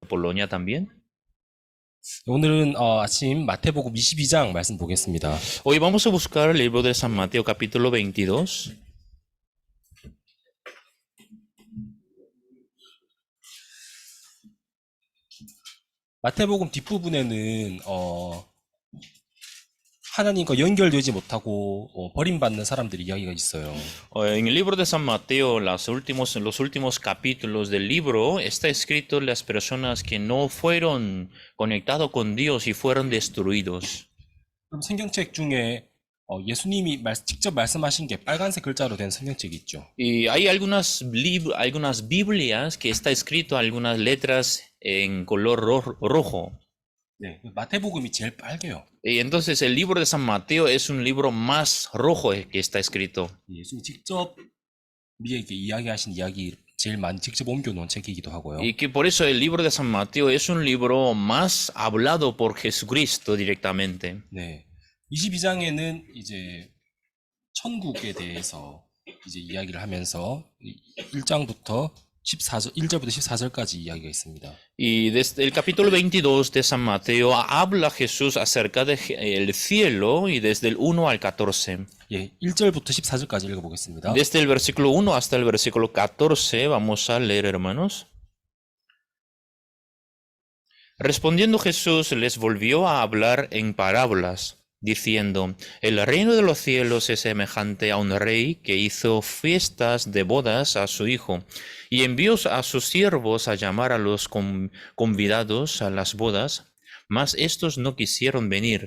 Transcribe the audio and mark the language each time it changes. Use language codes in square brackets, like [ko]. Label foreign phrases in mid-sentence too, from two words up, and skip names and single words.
[es] Polonia también. [ko] 오늘은 아침 마태복음 22장 말씀 보겠습니다. [es] Hoy vamos a buscar el libro de San Mateo capítulo 22. [ko] 마태복음 뒷부분에는 하나님과 연결되지 못하고 버림받는 사람들 이야기가 있어요. [es] En el libro de San Mateo, en los últimos capítulos del libro, está escrito las personas que no fueron conectados con Dios y fueron destruidos. [ko] 그럼 성경책 중에 예수님이 직접 말씀하신 게 빨간색 글자로 된 성경책이 있죠. [es] Y hay algunas Biblias que está escrito algunas letras en color rojo. [ko] 네, 마태복음이 제일 빨개요. [es] Y entonces el libro de San Mateo es un libro más rojo que está escrito. [ko] 예수님이 직접 우리에게 이야기하신 이야기 제일 많이 직접 옮겨놓은 책이기도 하고요. [es] Y que por eso el libro de San Mateo es un libro más hablado por Jesucristo directamente. [ko] 네, 22장에는 이제 천국에 대해서 이제 이야기를 하면서 1장부터 14절, 1절부터 14절까지 이야기가 있습니다. [es] Y desde el capítulo 22 de San Mateo habla Jesús acerca del cielo y desde el 1 al 14. [ko] 예, 1절부터 14절까지 읽어보겠습니다. [es] Desde el versículo 1 hasta el versículo 14 vamos a leer, hermanos. Respondiendo Jesús les volvió a hablar en parábolas, diciendo: El reino de los cielos es semejante a un rey que hizo fiestas de bodas a su hijo, y envió a sus siervos a llamar a los convidados a las bodas, mas estos no quisieron venir.